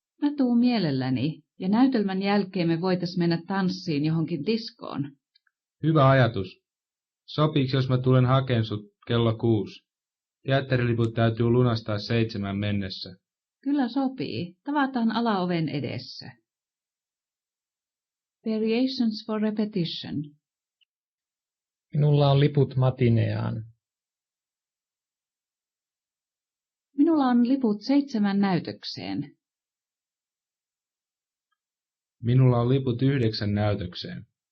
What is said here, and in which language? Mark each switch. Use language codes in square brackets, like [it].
[fi] Mä tuun mielelläni, ja näytelmän jälkeen me voitais mennä tanssiin johonkin diskoon. Hyvä ajatus. Sopiiko, jos mä tulen hakemaan sut kello 6? Teatteriliput täytyy lunastaa 7 mennessä. Kyllä sopii. Tavataan alaoven edessä. [en] Variations for repetition. [fi] Minulla on liput matineaan. Minulla on liput 7 näytökseen. Minulla on liput 9 näytökseen.